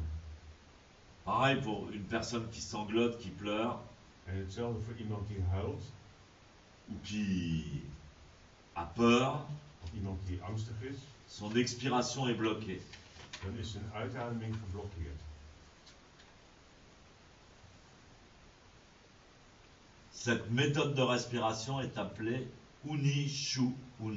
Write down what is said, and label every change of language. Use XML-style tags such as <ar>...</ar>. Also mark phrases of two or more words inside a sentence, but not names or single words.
<fr>Pareil pour une personne qui sanglote, qui pleure,</fr> <nl>En hetzelfde voor iemand die huilt,</nl> <fr>ou qui a peur,</fr> <nl>of iemand die angstig is,</nl> <fr>son expiration est bloquée.</fr> <nl>dan is zijn uitademing geblokkeerd.</nl> <fr>Cette méthode de respiration est appelée Uni Shu Un.</fr>